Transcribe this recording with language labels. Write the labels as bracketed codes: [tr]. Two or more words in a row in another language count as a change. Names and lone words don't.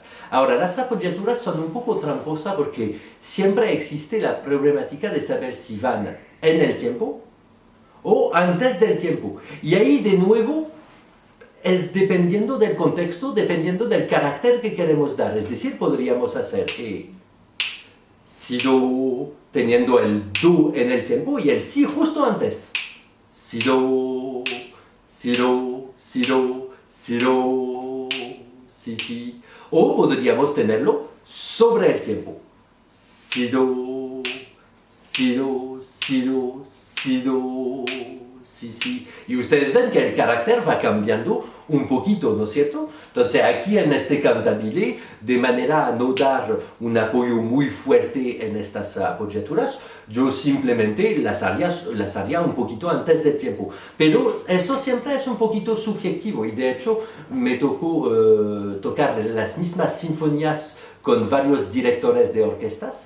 [es] Ahora, las apogiaturas son un poco tramposas porque siempre existe la problemática de saber si van en el tiempo o antes del tiempo. Y ahí, de nuevo, es dependiendo del contexto, dependiendo del carácter que queremos dar. Es decir, podríamos hacer si do, teniendo el do en el tiempo y el si justo antes. Si do, si do, si do, si do, si, si. O podríamos tenerlo sobre el tiempo. Si do, si do, si do, si do, si, si. Y ustedes ven que el carácter va cambiando un poquito, ¿no es cierto? Entonces aquí en este cantabile, de manera a no dar un apoyo muy fuerte en estas apogiaturas, yo simplemente las haría un poquito antes del tiempo. Pero eso siempre es un poquito subjetivo y de hecho me tocó tocar las mismas sinfonías con varios directores de orquestas.